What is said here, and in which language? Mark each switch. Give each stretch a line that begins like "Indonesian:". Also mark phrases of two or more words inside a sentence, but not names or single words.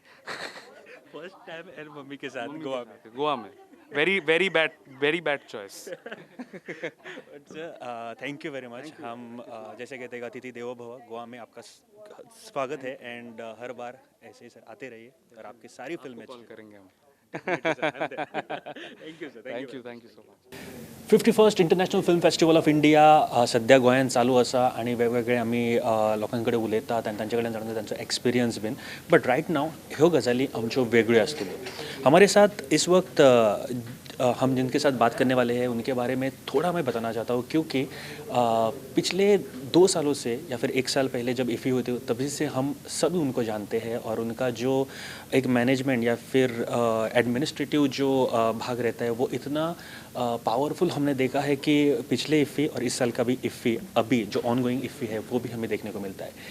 English: first time and
Hindi: मम्मी के साथ मम्मी के गोवा में। साथ, गोवा में।
English: very bad choice. sir thank you very much.
Hindi: हम जैसे कहते हैं अतिथि देवो भव, गोवा में आपका स्वागत है एंड हर बार ऐसे ही सर आते रहिए और आपकी सारी फिल्में कॉल करेंगे हम।
English: thank you sir, thank you so much.
Konkani: 51st इंटरनॅशनल फिल्म फेस्टिवल ऑफ इंडिया सध्या गोंयांत चालू आसा आणि वेगवेगळे आमी लोकां कडेन उलयतात आनी तांचे कडल्यान जाणून तांचो एक्सपिरियन्स बीन।
English: but right now
Konkani: ह्यो गजाली आमच्यो वेगळ्यो आसतल्यो।
Hindi: हमारे साथ इस वक्त हम जिनके साथ बात करने वाले हैं उनके बारे में थोड़ा मैं बताना चाहता हूँ क्योंकि पिछले 2 सालों से या फिर 1 साल पहले जब इफ़ी हुई थी तभी से हम सभी उनको जानते हैं और उनका जो एक मैनेजमेंट या फिर एडमिनिस्ट्रेटिव जो भाग रहता है वो इतना पावरफुल हमने देखा है कि पिछले इफ़ी और इस साल का भी इफ़ी अभी जो ऑनगोइंग इफ़ी है वो भी हमें देखने को मिलता है।